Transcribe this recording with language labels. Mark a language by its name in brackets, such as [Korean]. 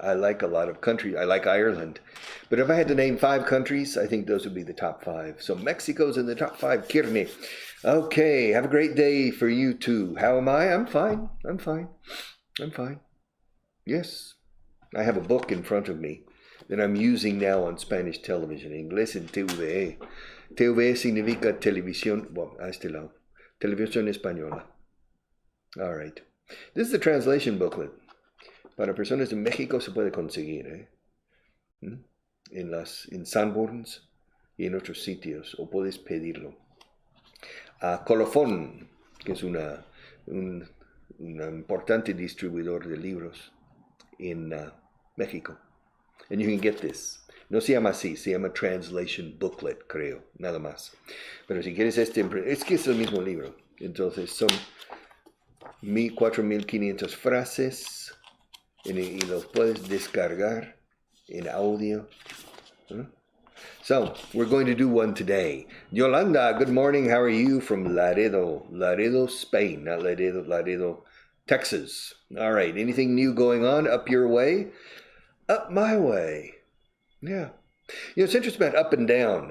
[English] I like a lot of countries. I like Ireland. But if I had to name 5 countries, I think those would be the top 5. So Mexico's in the top 5. Kirne. Okay, have a great day for you too. How am I? I'm fine. I'm fine. I'm fine. Yes. I have a book in front of me that I'm using now on Spanish television. [Spanish] Inglés en TV. TV significa televisión. Bueno, a este lado. Televisión española. [English] All right. This is the translation booklet. [Spanish] Para personas de México se puede conseguir, en Sanborns y en otros sitios, o puedes pedirlo. Colofón, que es un importante distribuidor de libros en México. [English] And you can get this. [Spanish] No se llama así, se llama Translation Booklet, creo, nada más. Pero si quieres es que es el mismo libro. Entonces son 4.500 frases y los puedes descargar en audio. [English] So, we're going to do one today. Yolanda, good morning. How are you from Laredo, Spain? Not Laredo, Texas. All right. Anything new going on up your way? Up my way. Yeah. It's interesting about up and down.